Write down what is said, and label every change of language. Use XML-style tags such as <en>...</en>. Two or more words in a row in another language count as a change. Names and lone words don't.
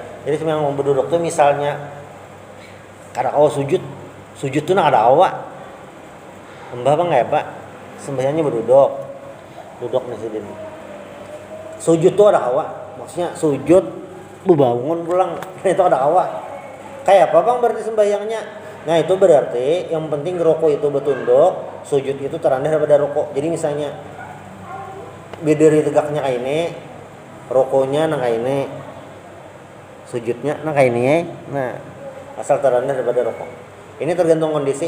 <bjn>Jadi sembahyang orang berduduk tuh misalnya kadang sujud tuh nak ada awak. Mbah bang nggak ya pak? Sembahyangnya berduduk, duduk nih sini. Sujud tuh ada awak. Maksudnya sujud, bangun pulang itu ada awak. Kayak apa bang berarti sembahyangnya? Nah itu berarti yang penting rukuk itu bertunduk, sujud itu terendah daripada rukuk. Jadi misalnya berdiri tegaknya kayak ini, rukuknya nang kayak ini, sujudnya nang kayak ini. Nah asal terendah daripada rukuk. Ini tergantung kondisi.</bjn>